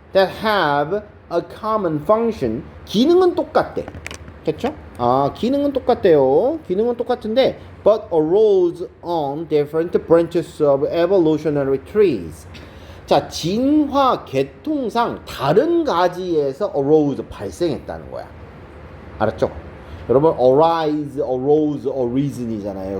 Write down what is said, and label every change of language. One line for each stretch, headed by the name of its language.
English: that have a common function.
Korean: 기능은 똑같대. 그쵸? 기능은 똑같대요. 기능은 똑같은데
English: but arose on different branches of evolutionary trees.
Korean: 자, 진화 계통상 다른 가지에서 arose 발생했다는 거야. 알았죠? 여러분 arise, arose, arisen이잖아요.